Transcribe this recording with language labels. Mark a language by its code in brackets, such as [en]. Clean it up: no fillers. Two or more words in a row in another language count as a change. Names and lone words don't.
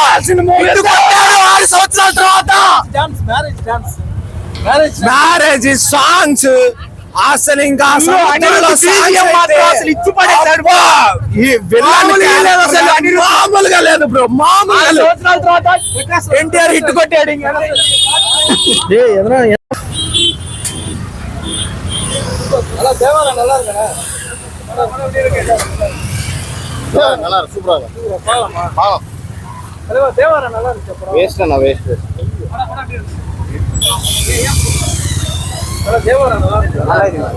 [te] 6 సంవత్సరాల తర్వాత [en] marriage songs [te] అసలు ఇంకా మామూలుగా లేదు బ్రో. మామూలుగా ఎన్టీఆర్ హిట్ కొట్టాడు. [ta] நல்லா இருக்கா? நல்லா இருக்கு. சூப்பரா இருக்கு. பாலம் தேவாரா நல்லா இருக்கு. வேஸ்ட் அண்ணா, வேஸ்ட். தேவாரா நல்லா இருக்கு. நல்லா இருக்கு.